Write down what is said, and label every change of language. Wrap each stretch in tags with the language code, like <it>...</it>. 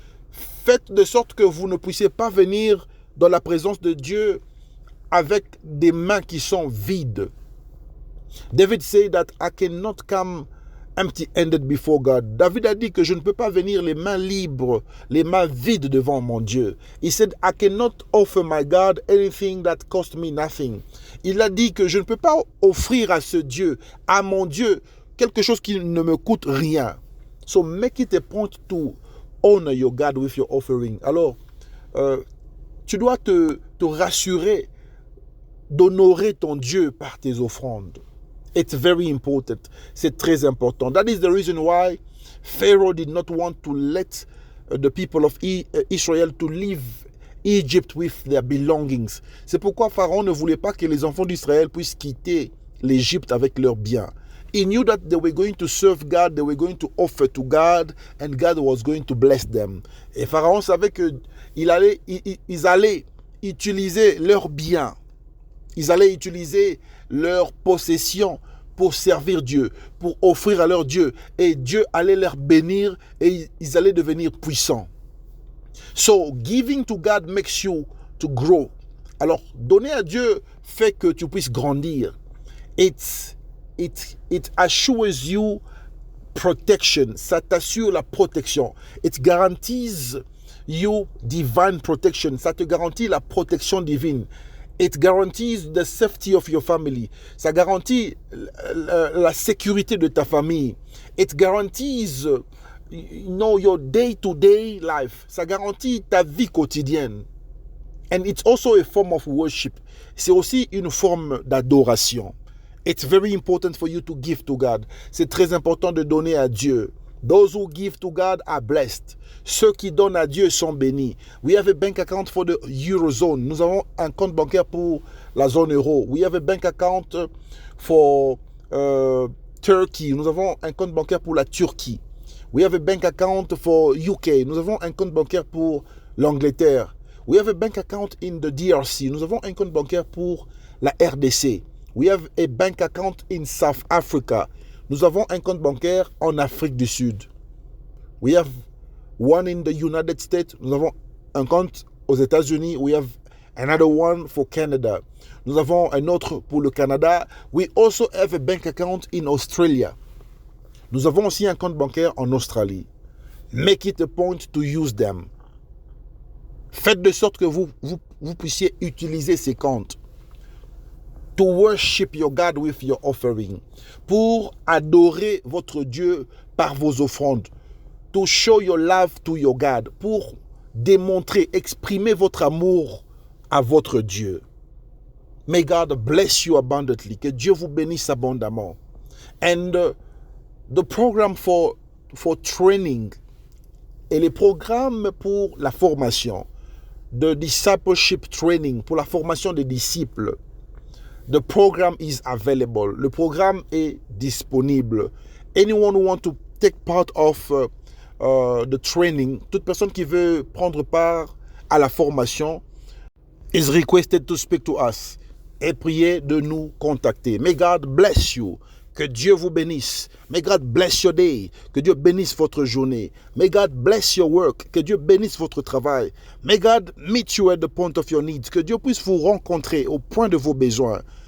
<fr>Faites de sorte que vous ne puissiez pas venir dans la présence de Dieu avec des mains qui sont vides.</fr> <en>David said that I cannot come empty-handed before God.</en> <fr>David a dit que je ne peux pas venir les mains libres, les mains vides devant mon Dieu.</fr> <en>He said, I cannot offer my God anything that cost me nothing.</en> <fr>Il a dit que je ne peux pas offrir à ce Dieu, à mon Dieu, quelque chose qui ne me coûte rien.</fr> <en>So make it a point to honor your God with your offering.</en> <fr>Alors, tu dois te rassurer d'honorer ton Dieu par tes offrandes.</fr> <en>It's very important.</en> <fr>C'est très important.</fr> <en>That is the reason why Pharaoh did not want to let the people of Israel to leave Egypt with their belongings.</en> <fr>C'est pourquoi Pharaon ne voulait pas que les enfants d'Israël puissent quitter l'Égypte avec leurs biens.</fr> <en>He knew that they were going to serve God, they were going to offer to God, and God was going to bless them.</en> <fr>Et Pharaon savait qu'ils allaient utiliser leurs biens. Ils allaient utiliser leurs possessions pour servir Dieu, pour offrir à leur Dieu. Et Dieu allait leur bénir et ils allaient devenir puissants.</fr> <en>So, giving to God makes you to grow.</en> <fr>Alors, donner à Dieu fait que tu puisses grandir.</fr> <en>It assures you protection.</en> <fr>Ça t'assure la protection.</fr> <en>It guarantees you divine protection.</en> <fr>Ça te garantit la protection divine.</fr> <en>It guarantees the safety of your family.</en> <fr>Ça garantit la sécurité de ta famille.</fr> <en>It guarantees your day-to-day life.</en> <fr>Ça garantit ta vie quotidienne.</fr> <en>And it's also a form of worship.</en> <fr>C'est aussi une forme d'adoration.</fr> <en>It's very important for you to give to God.</en> <fr>C'est très important de donner à Dieu.</fr> <en>Those who give to God are blessed.</en> <fr>Ceux qui donnent à Dieu sont bénis.</fr> <en>We have a bank account for the Eurozone.</en> <fr>Nous avons un compte bancaire pour la zone euro.</fr> <en>We have a bank account for Turkey.</en> <fr>Nous avons un compte bancaire pour la Turquie.</fr> <en>We have a bank account for UK.</en> <fr>Nous avons un compte bancaire pour l'Angleterre.</fr> <en>We have a bank account in the DRC.</en> <fr>Nous avons un compte bancaire pour la RDC.</fr> <en>We have a bank account in South Africa.</en> <fr>Nous avons un compte bancaire en Afrique du Sud.</fr> <en>We have one in the United States.</en> <fr>Nous avons un compte aux États-Unis.</fr> <en>We have another one for Canada.</en> <fr>Nous avons un autre pour le Canada.</fr> <en>We also have a bank account in Australia.</en> <fr>Nous avons aussi un compte bancaire en Australie.</fr> <en>Make it a point to use them.</en> <fr>Faites de sorte que vous puissiez utiliser ces comptes.</fr> <en>To worship your God with your offering.</en> <fr>Pour adorer votre Dieu par vos offrandes.</fr> <en>To show your love to your God.</en> <fr>Pour démontrer, exprimer votre amour à votre Dieu.</fr> <en>May God bless you abundantly.</en> <fr>Que Dieu vous bénisse abondamment.</fr> <en>And the program for training</en> <fr>et les programmes pour la formation,</fr> <en>the discipleship training,</en> <fr>pour la formation des disciples,</fr> <en>the program is available.</en> <fr>Le programme est disponible.</fr> <en>Anyone who wants to take part of the training,</en> <fr>toute personne qui veut prendre part à la formation,</fr> <en>is requested to speak to us.</en> <fr>Et priez de nous contacter.</fr> <en>May God bless you.</en> <fr>Que Dieu vous bénisse.</fr> <en>May God bless your day.</en> <fr>Que Dieu bénisse votre journée.</fr> <en>May God bless your work.</en> <fr>Que Dieu bénisse votre travail.</fr> <en>May God meet you at the point of your needs.</en> <fr>Que Dieu puisse vous rencontrer au point de vos besoins.</fr>